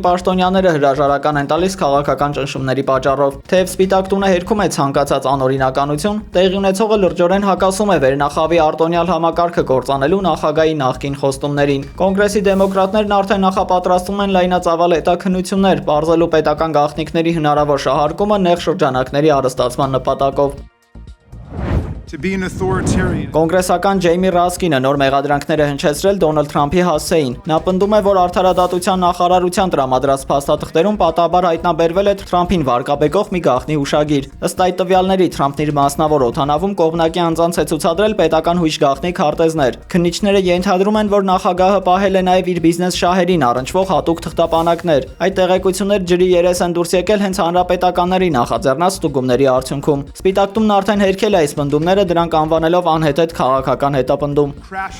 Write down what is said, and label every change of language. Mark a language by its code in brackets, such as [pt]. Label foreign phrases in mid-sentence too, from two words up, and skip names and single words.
[hy] պաշտոնյաները հրաժարական են տալիս քաղաքական ճնշումների պատճառով։ Թեև Սպիտակ տունը հերքում է ցանկացած անօրինականություն, տեղի ունեցողը լրջորեն հակասում է վերնախավի արտոնյալ համակարգը կործանելու նախագահի նախկին խոստումներին։ Կոնգրեսի դեմոկրատներն արդեն նախապատրաստում են լայնածավալ հետաքննություններ, բարձելու պետական գաղտնիքների հնարավոր շահարկումը նեղ շրջանակների առստացման նպատակով։ [en] to be an authoritarian. [hy] Կոնգրեսական Ջեյմի Ռասկինը նոր մեղադրանքներ է հնչեցրել Դոնալդ Թրամփի հասցեին։ Նա պնդում է, որ արդարադատության նախարարության տրամադրած փաստաթղթերում պատահաբար հայտնաբերվել է Թրամփին վարկաբեկող մի գաղտնի հուշագիր։ Ըստ այդ տվյալների Թրամփն իր մասնավոր օդանավում կողմնակի անձանց է ցուցադրել պետական հույժ գաղտնի քարտեզներ։ Քննիչները ենթադրում են, որ նախագահը պահել է նաև իր բիզնես շահերին առնչվող հատուկ թղթապանակներ։ Այդ տեղեկությունները ջրի երես են դուրս եկել հենց հանրապետականների նախաձեռնած ստուգումների արդյունքում։ Սպիտակ տունն արդեն հերքել է այս պնդումները, դրանք անվանելով անհետեթ քաղաքական հետապնդում։